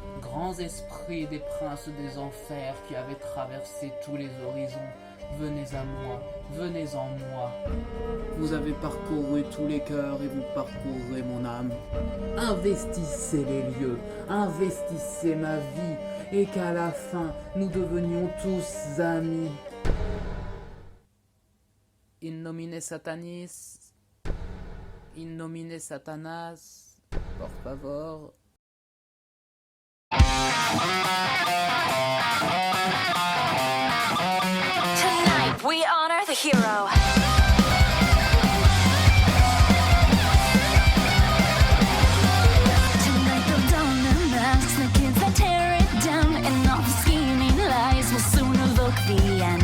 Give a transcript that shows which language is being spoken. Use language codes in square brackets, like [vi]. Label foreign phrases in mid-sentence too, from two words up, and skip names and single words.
[fr] grands esprits des princes des enfers qui avaient traversé tous les horizons, venez à moi, venez en moi. Vous avez parcouru tous les cœurs et vous parcourrez mon âme. Investissez les lieux, investissez ma vie, et qu'à la fin, nous devenions tous amis. [la] In nomine Satanis, in nomine Satanas, [es] por favor. [en] Tonight we honor the hero. Tonight they'll don their masks, the kids that tear it down, and all the scheming lies will soon evoke the end.